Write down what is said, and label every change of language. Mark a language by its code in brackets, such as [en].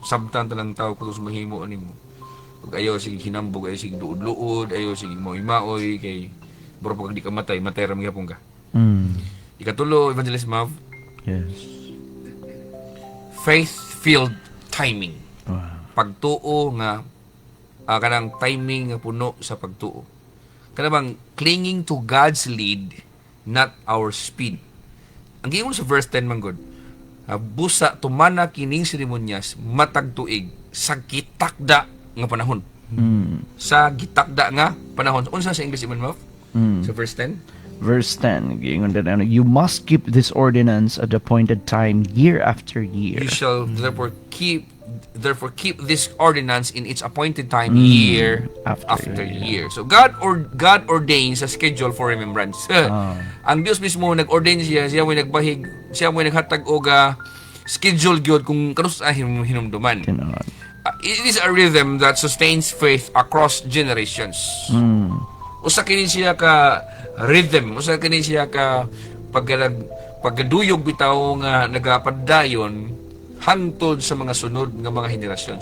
[ceb] Sabtan talang tao kuno mahimo animo. Pag ayaw sige hinambog, ayaw sige duod-luod, ayaw sige maoy-maoy kay bro pag di ka matay ra magyapon ka. Ikatulo, Evangelist Mav. [en] Yes. Faith-filled timing. Wow. [ceb] Pagtuo nga kanang timing nga puno sa pagtuo. Kanang [en] clinging to God's lead, not our speed. [ceb] Ang giingon sa verse 10 man gud, busa tumana kining seremonyas matag tuig sa gitakda nga panahon. Sa gitakda nga panahon. Unsa sa English man mo? Sa verse 10? [en] Verse 10, [ceb] giingon din, [en] you must keep this ordinance at the appointed time year after year. You shall therefore keep this ordinance in its appointed time year after year. So God ordains a schedule for remembrance. [ceb] Ang Dios mismo nag-ordain siya mo nagbahig, siya mo naghatag og schedule gyud kung kanus hinumduman. [en] It is a rhythm that sustains faith across generations. [ceb] Usa kini siya ka rhythm, usa kini siya ka pagduyog bitaw nga nagapadayon hangtod sa mga sunod nga mga henerasyon.